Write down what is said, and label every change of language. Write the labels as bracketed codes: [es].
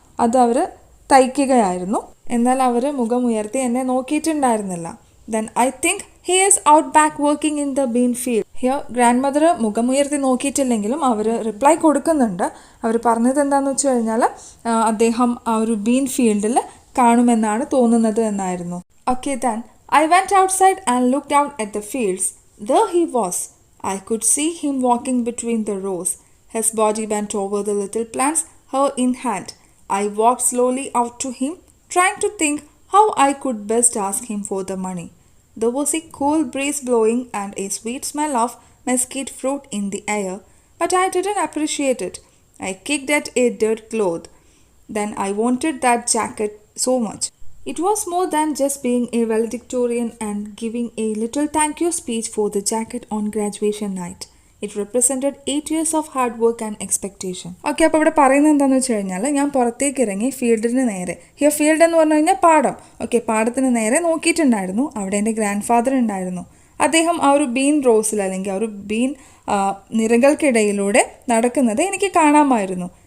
[ml] അത് അവർ തയ്ക്കുകയായിരുന്നു. എന്നാൽ അവർ മുഖമുയർത്തി എന്നെ നോക്കിയിട്ടുണ്ടായിരുന്നില്ല. [en] Then I think he is out back working in the bean field. [ml] Here grand mother മുഖമുയർത്തി നോക്കിയിട്ടില്ലെങ്കിലും our reply കൊടുക്കുന്നുണ്ട്. അവർ പറഞ്ഞത് എന്താണെന്ന് വെച്ച് കഴിഞ്ഞാൽ അദ്ദേഹം ആ ഒരു ബീൻ ഫീൽഡിൽ കാണുമെന്നാണ് തോന്നുന്നത് എന്നായിരുന്നു. [en] Okay, then I went outside and looked out at the fields. There he was. I could see him walking between the rows. His body bent over the little plants, her in hand. I walked slowly out to him, trying to think how I could best ask him for the money. There was a cool breeze blowing and a sweet smell of mesquite fruit in the air, but I didn't appreciate it. I kicked at a dirt cloth. Then I wanted that jacket so much. It was more than just being a valedictorian and giving a little thank you speech for the jacket on graduation night. It represented 8 years of hard work and expectation. [ml] Okay, അപ്പോൾ ഇവിടെ പറയുന്നത് എന്താണെന്ന് വെച്ച് കഴിഞ്ഞാൽ ഞാൻ പുറത്തേക്ക് ഇറങ്ങി ഫീൽഡിന് നേരെ, ഹിയർ ഫീൽഡ് എന്ന് പറഞ്ഞു കഴിഞ്ഞാൽ പാടം. ഓക്കെ, പാടത്തിന് നേരെ നോക്കിയിട്ടുണ്ടായിരുന്നു. അവിടെ എൻ്റെ ഗ്രാൻഡ് ഫാദർ ഉണ്ടായിരുന്നു. അദ്ദേഹം ആ ഒരു ബീൻ റോസിൽ അല്ലെങ്കിൽ ആ ഒരു ബീൻ നിരകൾക്കിടയിലൂടെ നടക്കുന്നത് എനിക്ക് കാണാമായിരുന്നു.